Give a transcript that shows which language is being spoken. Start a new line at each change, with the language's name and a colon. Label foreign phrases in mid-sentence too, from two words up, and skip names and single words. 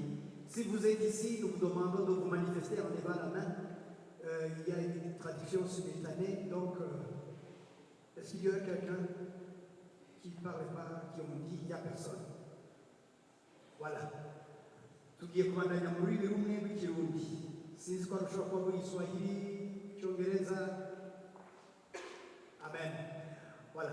French: Si vous êtes ici, nous vous demandons de vous manifester en levant la main. Il y a une traduction simultanée, donc est-ce qu'il y a quelqu'un qui ne parle pas Kirundi? Il n'y a personne. Voilà.
Rundi: Tugiye kubandanya muri rumwe rw'ikirundi. Sinzi ko rushobora kuba muri Swahili, Cyongereza.
French: Amen. Voilà.